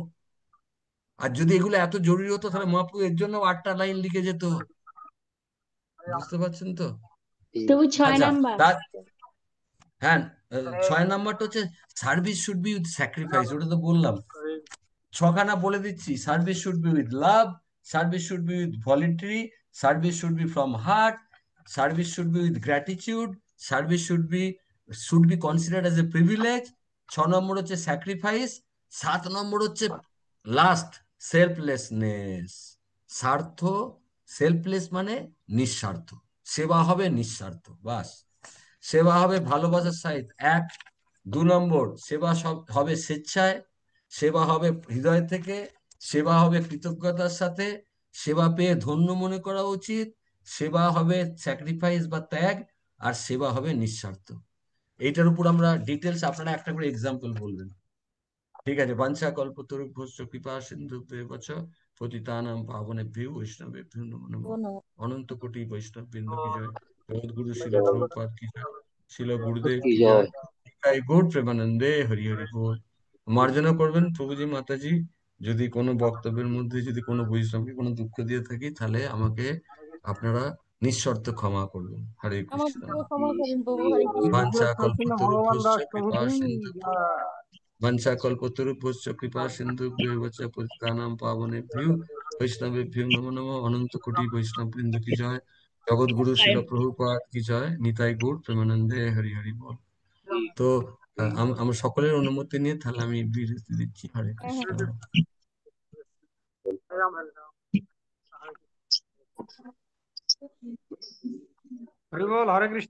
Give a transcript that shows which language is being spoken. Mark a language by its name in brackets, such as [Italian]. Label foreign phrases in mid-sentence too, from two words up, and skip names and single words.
[Bangla] আর যদি এগুলো এত জরুরি হতো তাহলে মহাপ্রভু এর জন্য 8টা লাইন লিখে যেত। বুঝতে পারছেন তো? জি প্রভু 6 আচ্ছা, নাম্বার। তার হ্যাঁ, 6 নাম্বারটা হচ্ছে [English] service should be with sacrifice, [Bangla] ওটা তো বললাম। ছখানা বলে দিচ্ছি: [English] service should be with love, service should be with voluntary, service should be from heart, service should be with gratitude, service should be considered as a privilege. [Bangla] 6 নম্বর হচ্ছে স্যাক্রিফাইস। 7 নম্বর হচ্ছে [English] last, selflessness, [Bangla] স্বার্থ। সেলফলেস মানে নিঃস্বার্থ, সেবা হবে নিঃস্বার্থ, বাস। সেবা হবে ভালোবাসার সহিত, 2 নম্বর সেবা সব হবে স্বেচ্ছায়, সেবা হবে হৃদয় থেকে, সেবা হবে কৃতজ্ঞতার সাথে, সেবা পেয়ে ধন্য মনে করা উচিত, সেবা হবে স্যাক্রিফাইস বা ত্যাগ, আর সেবা হবে নিঃস্বার্থ। এইটার উপর আমরা ডিটেলস, আপনারা একটা করে এক্সাম্পল বলবেন। ঠিক আছে? [Sanskrit] বাঞ্ছা কল্পতরুভ্যশ্চ কৃপা সিন্ধুভ্যেব চ পতিতানাং পাবনেভ্যো বৈষ্ণবেভ্যো নমো নমঃ। [Bangla] কোনো অনন্ত কোটি বৈষ্ণব বৃন্দ কি জয়, জগৎগুরু শিল প্রভুপাদ কি জয়, শিল গুরুদেব কি কি জয়। জয়, নিতাই গৌর প্রেমানন্দে হরি হরি বল। মার্জনা করবেন প্রভুজি মাতাজি, যদি কোনো বক্তব্যের মধ্যে যদি কোনো বৈষ্ণবকে কোনো দুঃখ দিয়ে থাকি তাহলে আমাকে আপনারা নিঃশর্ত ক্ষমা করবেন। হরে কৃষ্ণ। আমাদেরকেও ক্ষমা করেন প্রভু, হরে কৃষ্ণ। বাঞ্ছা চৈতন্য ভগবান কল্পতরুভ্যশ্চ দাস কৃপা প্রভু কি সিন্ধু, [Sanskrit] वंशाकल्पतरुभ्यश्च कृपा सिन्धुभ्येव च पतितानां पावनेभ्यो वैष्णवेभ्यो नमो नमः। अनंत कोटि वैष्णव वृंद की जय, जगत गुरु शिल प्रभुपाद की जय, [Bangla] নিতাই গৌর প্রেমানন্দে হরি হরি বল। তো আমরা সকলের অনুমতি নিয়ে তাহলে আমি বিরতি দিচ্ছি। হরে হ্যাঁ কৃষ্ণ। হ্যাঁ। হরি বল, হরে কৃষ্ণ।